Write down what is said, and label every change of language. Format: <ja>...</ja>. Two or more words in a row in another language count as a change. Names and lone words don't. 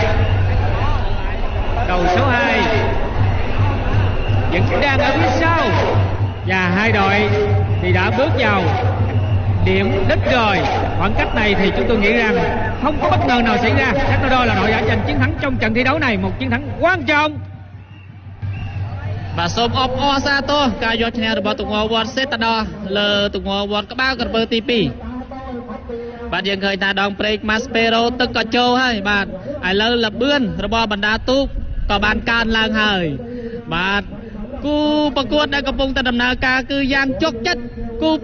<vi>Đầu số 2 vẫn đang ở phía sau, và hai đội thì đã bước vào điểm đích rồi. Khoảng cách này thì chúng tôi nghĩ rằng không có bất ngờ nào xảy ra. Setador là đội đã giành chiến thắng trong trận thi đấu này, một chiến thắng quan trọng.</vi> <km>បាទសូមអបអរសាទរការយកឈ្នះរបស់ទង្វើវត្ត Setador លើទង្វើវត្តក្បាលក្រពើទី2 បាទយើងឃើញថាដងព្រែក Maspero ទឹកក៏ចូលហើយបាទឥឡូវ លបឿនរបស់បណ្ដាទូកក៏បានកើនឡើងហើយបាទគូប្រកួតដែលកំពុងតែដំណើរការគឺយ៉ាងជោគចិត្តគូ</km>